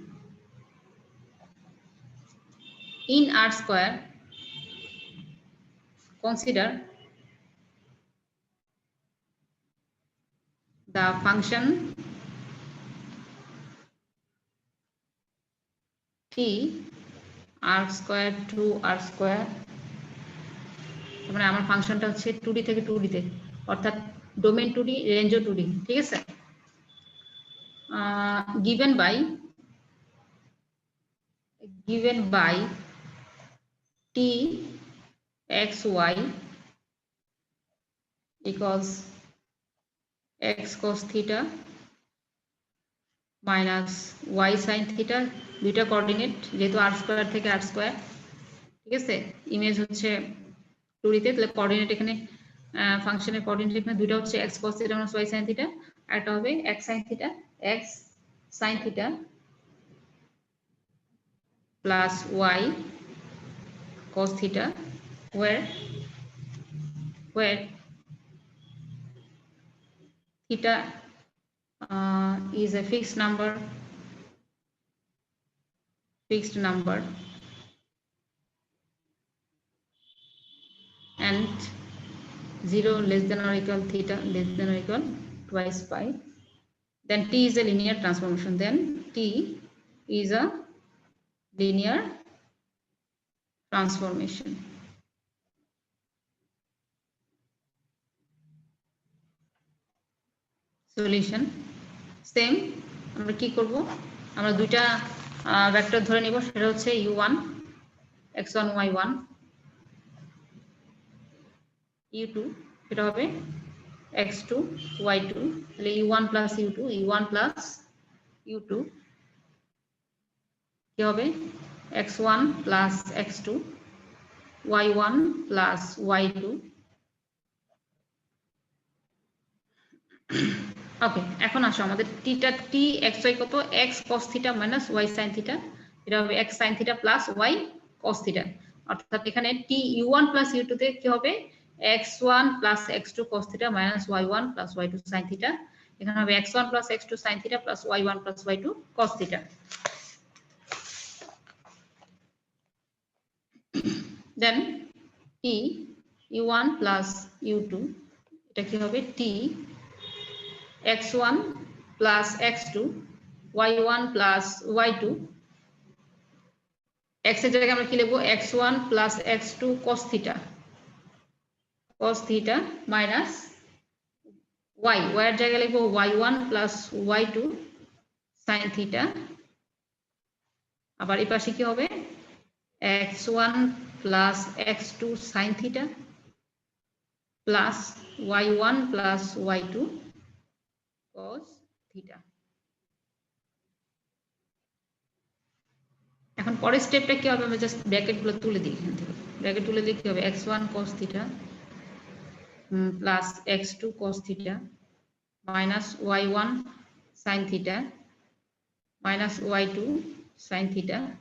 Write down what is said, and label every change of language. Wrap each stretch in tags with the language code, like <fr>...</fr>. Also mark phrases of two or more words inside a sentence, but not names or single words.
<en>in r square consider the function t r square 2 r square</en> <bn>মানে আমার ফাংশনটা হচ্ছে 2d থেকে 2d তে অর্থাৎ ডোমেইন 2d রেঞ্জও 2d ঠিক আছে</bn> <en>given by t xy equals x cos theta minus y sin</en> <bn>theta দুইটা কোঅর্ডিনেট যেহেতু r স্কয়ার থেকে r স্কয়ার ঠিক আছে ইমেজ হচ্ছে 2d তে তাহলে কোঅর্ডিনেট এখানে ফাংশনের কোঅর্ডিনেট এখানে দুইটা হচ্ছে</bn> <en>x cos theta minus y sin theta</en> <bn>আর এটা হবে</bn> <en>x sin theta plus y cos theta where theta is a fixed number and 0 less than or equal theta less than or equal twice pi then t is a linear transformation</en> <bn>সলিউশন সেম আমরা কি করব আমরা দুইটা ভেক্টর ধরে নিব সেটা হচ্ছে u1 x1 y1 u2 সেটা হবে x2 y2 তাহলে</bn> <en>u1 plus u2</en> <bn>কি হবে</bn> <en>x1 plus x2 y1 plus y2</en> <bn>ওকে এখন আসো আমাদের t xy কত</bn> <en>x cos theta minus y sin theta</en> <bn>এটা হবে</bn> <en>x sin theta plus y cos theta</en> <bn>অর্থাৎ এখানে</bn> <en>t u1 plus u2</en> <bn>তে কি হবে</bn> <en>x1 plus x2 cos theta minus y1 plus y2 sin theta</en> <bn>এখানে হবে</bn> <en>x1 plus x2 sin theta plus y1 plus y2 cos theta then t u1 plus u2 এটা কি হবে t x1 plus x2 y1 plus y2</en> <bn>x এর জায়গায় আমরা কি লিখব</bn> <en>x1 plus x2 cos theta</en> <bn>minus y এর জায়গায় লিখব</bn> <en>y1 plus y2 sin theta,</en> <bn>আবার এই পাশে কি হবে</bn> <en>x1 plus x2 sin theta plus y1 plus y2 cos theta।</en> <bn>এখন পরের স্টেপটা কি হবে, আমরা জাস্ট ব্র্যাকেটগুলো তুলে দিই, এখান থেকে ব্র্যাকেট তুলে দিলে কি হবে</bn> <en>x1 cos theta plus x2 cos theta minus y1 sin theta minus y2 sin theta,</en>